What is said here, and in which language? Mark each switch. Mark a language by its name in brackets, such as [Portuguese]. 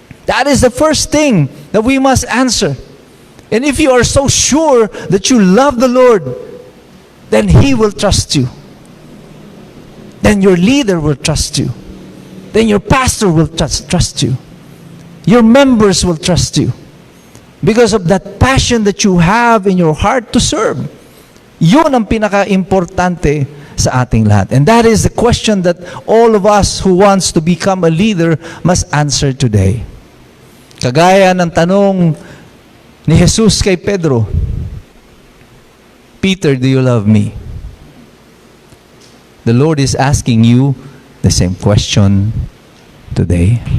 [English] That is the first thing that we must answer. And if you are so sure that you love the Lord, then He will trust you. Then your leader will trust you. Then your pastor will trust you. Your members will trust you. Because of that passion that you have in your heart to serve. [Filipino] Yun ang pinaka-importante sa ating lahat. [English] And that is the question that all of us who wants to become a leader must answer today. [Filipino] Kagaya ng tanong ni Jesus kay Pedro, [English] Peter, do you love me? The Lord is asking you the same question today.